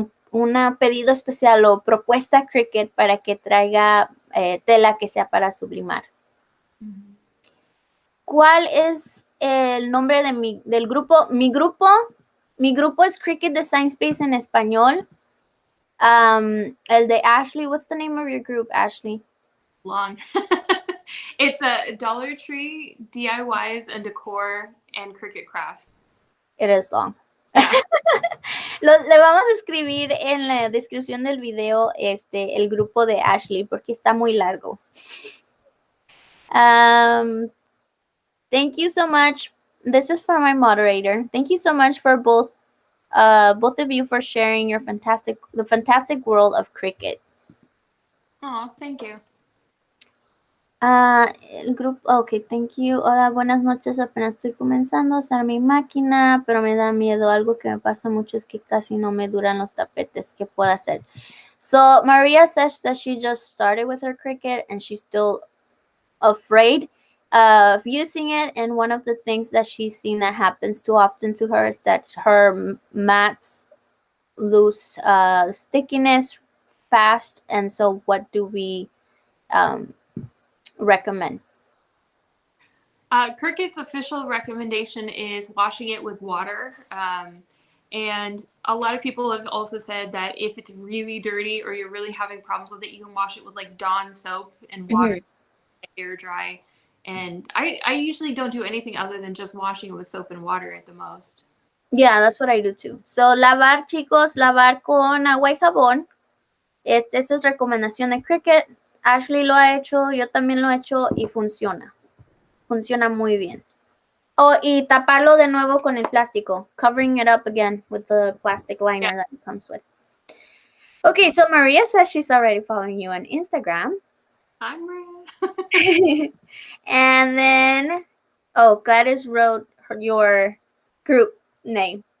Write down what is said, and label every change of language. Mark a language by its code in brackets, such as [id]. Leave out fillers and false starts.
[es] un pedido especial o propuesta Cricut para que traiga tela que sea para sublimar. ¿Cuál es el nombre de del grupo? Mi grupo es Cricut Design Space en español. El de [en] Ashley, what's the name of your group, Ashley? Long. It's a Dollar Tree, DIYs and Decor, and Cricut Crafts. It is long. [es] Le vamos a escribir en la descripción del video el grupo de Ashley porque está muy largo. [en] Thank you so much. This is for my moderator. Thank you so much for both of you for sharing the fantastic world of Cricut. Oh, thank you. [es] El grupo, [en] ok, thank you. [es] Hola, buenas noches. Apenas estoy comenzando a usar mi máquina, pero me da miedo. Algo que me pasa mucho es que casi no me duran los tapetes. ¿Qué puedo hacer? [en] So Maria says that she just started with her Cricut and she's still afraid of using it. And one of the things that she's seen that happens too often to her is that her mats lose stickiness fast. And so what do we recommend? Cricut's official recommendation is washing it with water. And a lot of people have also said that if it's really dirty or you're really having problems with it, you can wash it with like Dawn soap and water, air dry. And I usually don't do anything other than just washing it with soap and water at the most. Yeah, that's what I do too. [es] So lavar, chicos, lavar con agua y jabón. Esa es recomendación de Cricut. Ashley lo ha hecho, yo también lo he hecho y funciona. Funciona muy bien. Oh, y taparlo de nuevo con el plástico. [en] Covering it up again with the plastic liner that it comes with. Okay, so Maria says she's already following you on Instagram. Hi, Maria. And then, Gladys wrote your group name.